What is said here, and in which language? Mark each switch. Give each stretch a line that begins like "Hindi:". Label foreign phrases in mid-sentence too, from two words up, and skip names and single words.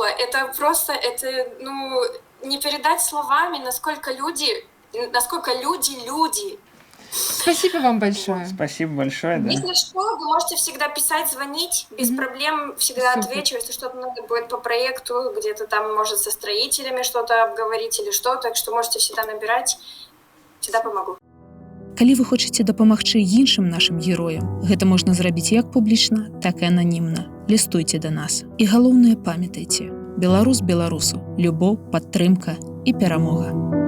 Russian: Это просто, не передать словами, насколько люди люди. Спасибо вам большое. Спасибо большое. Да. Если что, вы можете всегда писать, звонить, без проблем, всегда отвечу. Если что-то надо будет по проекту, где-то там, может, со строителями что-то обговорить или что, так что можете всегда набирать, всегда помогу.
Belarusian: Калі вы хочаце дапамагчы іншым нашым героям, гэта можна зрабіць як публічна, так і ананімна. Лістуйце да нас. І галоўнае памятайце: беларус беларусу, любоў, падтрымка і перамога.